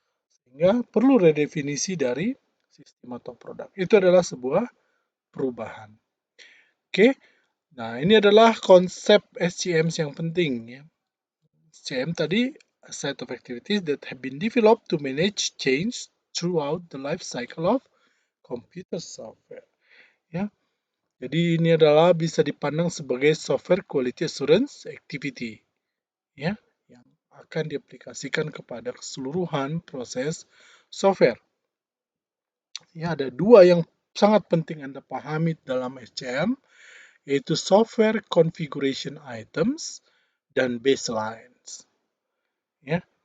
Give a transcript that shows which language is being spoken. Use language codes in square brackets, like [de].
[id] Sehingga perlu redefinisi dari sistem atau produk. Itu adalah sebuah perubahan. Oke. Nah, ini adalah konsep SCM yang penting ya. [en] SCM [id] tadi [en] a set of activities that have been developed to manage change throughout the life cycle of computer software. [id] Ya. Jadi ini adalah bisa dipandang sebagai software quality assurance activity ya yang akan diaplikasikan kepada keseluruhan proses software. Ya, ada dua yang sangat penting Anda pahami dalam SCM yaitu software configuration items dan baselines. Ya.